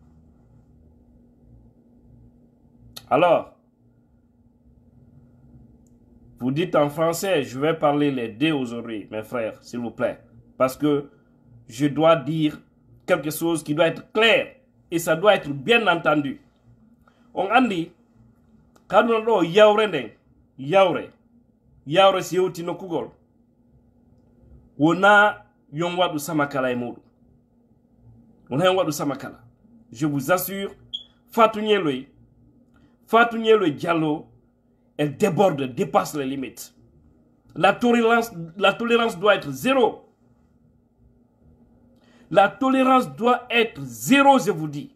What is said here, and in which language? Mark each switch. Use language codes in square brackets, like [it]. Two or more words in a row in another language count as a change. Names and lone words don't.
[fr] Alors, vous dites en français, je vais parler les deux aujourd'hui, mes frères, s'il vous plaît. Parce que je dois dire quelque chose qui doit être clair et ça doit être bien entendu. On a dit, quand on a [ff] yawre si yewti no kugol, wona yon wadu samakala e mudu. Wona yon wadu samakala. [fr] Je vous assure, Fatou Nyeloy Diallo, elle déborde, dépasse les limites. La tolérance doit être zéro. La tolérance doit être zéro, je vous dis.